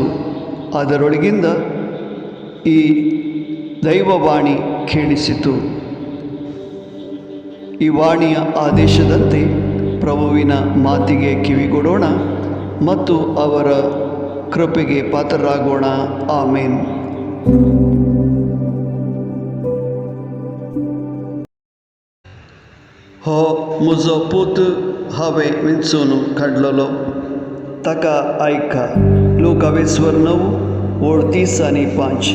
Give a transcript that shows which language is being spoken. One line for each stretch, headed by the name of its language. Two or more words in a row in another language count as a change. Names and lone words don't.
Kannada: ಅದರೊಳಗಿಂದ ಈ ದೈವವಾಣಿ ಕೇಳಿಸಿತು. ಈ ವಾಣಿಯ ಆದೇಶದಂತೆ ಪ್ರಭುವಿನ ಮಾತಿಗೆ ಕಿವಿಗೊಡೋಣ ಮತ್ತು ಅವರ ಕೃಪೆಗೆ ಪಾತ್ರರಾಗೋಣ. ಆಮೇನ್.
Konkani: हो म्हजो पूत हांवें विंचून काडलेलो, ताका आयका. लुकावेस्वर 9:30-5.